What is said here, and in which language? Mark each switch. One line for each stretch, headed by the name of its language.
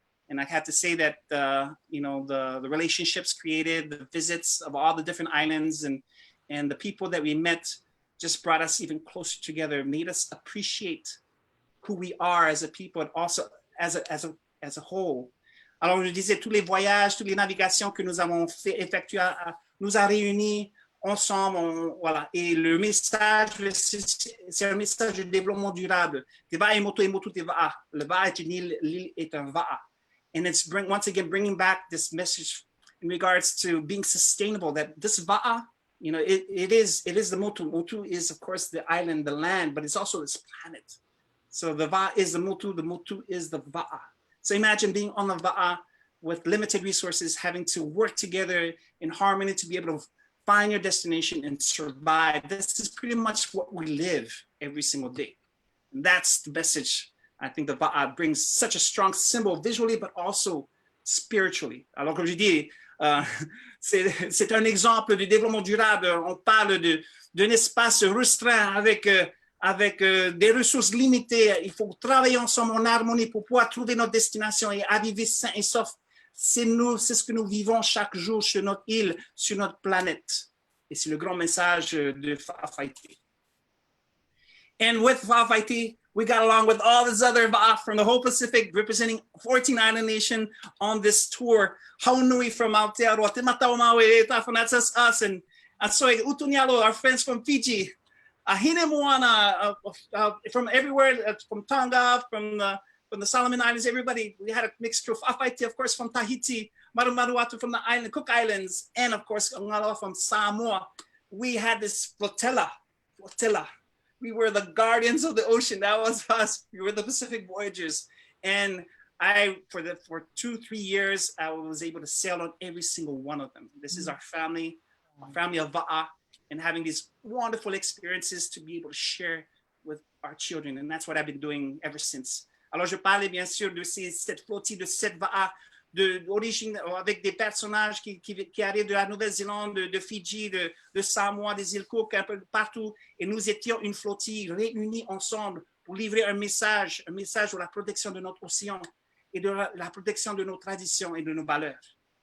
English: And I have to say that, you know, the relationships created, the visits of all the different islands and the people that we met just brought us even closer together, made us appreciate who we are as a people and also as a whole.
French: Alors, je disais, tous les voyages, toutes les navigations que nous avons effectuées nous a réunis ensemble, voilà. Et le message, c'est un message de développement durable.
Tahitian: Te va'a e motu te va'a.
French: Le va'a est une île, l'île est un va'a.
English: And it's once again bringing back this message in regards to being sustainable, that this va'a, you know, it is the motu. Motu is, of course, the island, the land, but it's also this planet. So the va'a is the motu is the va'a. So imagine being on the va'a with limited resources, having to work together in harmony to be able to find your destination and survive. This is pretty much what we live every single day. And that's the message. I think the va'a brings such a strong symbol visually, but also spiritually.
French: Alors, comme je dis, c'est un exemple de développement durable. On parle d'un espace restreint avec des ressources limitées. Il faut travailler ensemble en harmonie pour pouvoir trouver notre destination et arriver sain et sauf. C'est ce que nous vivons chaque jour sur notre île, sur notre planète. Et c'est le grand message de Fafa'ite.
English: And with Fafa'ite, we got along with all this other va'a from the whole Pacific, representing 14 island nations on this tour. Haunui from Aotearoa, Te Matau Maui, that's us. And so Utunialo, our friends from Fiji, Hine Moana, from everywhere, from Tonga, from the Solomon Islands, everybody. We had a mixture of Fafa'ite, of course, from Tahiti, Marumaruatu from the island, Cook Islands, and of course, Ngaloa from Samoa. We had this flotilla. We were the guardians of the ocean. That was us. We were the Pacific Voyagers. And for 2-3 years, I was able to sail on every single one of them. This is our family of va'a, and having these wonderful experiences to be able to share with our children. And that's what I've been doing ever since.
French: Alors, je parlais bien sûr de cette flottille de 7 va'a d'origine, avec des personnages qui arrivent de la Nouvelle-Zélande, de Fidji, de Samoa, des îles Cook, un peu partout. Et nous étions une flottille réunie ensemble pour livrer un message sur la protection de notre océan et de la protection de nos traditions et de nos valeurs.